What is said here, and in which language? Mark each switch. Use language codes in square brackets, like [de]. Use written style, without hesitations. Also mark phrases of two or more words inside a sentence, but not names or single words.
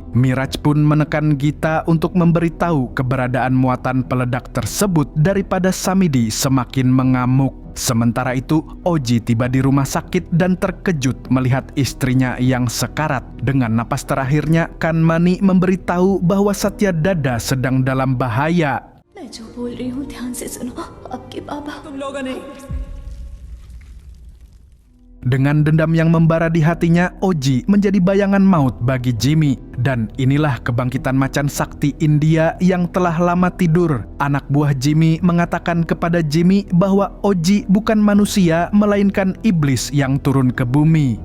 [id] Miraj pun menekan Gita untuk memberitahu keberadaan muatan peledak tersebut daripada Samidi semakin mengamuk. Sementara itu, Oji tiba di rumah sakit dan terkejut melihat istrinya yang sekarat. Dengan napas terakhirnya, Kanmani memberitahu bahwa Satyadada sedang dalam bahaya. [hi] मैं जो बोल रही हूँ ध्यान से सुनो आपके बाबा [id] Dengan dendam yang membara di hatinya, Oji menjadi bayangan maut bagi Jimmy. Dan inilah kebangkitan macan sakti India yang telah lama tidur. Anak buah Jimmy mengatakan kepada Jimmy bahwa Oji bukan manusia, melainkan iblis yang turun ke bumi.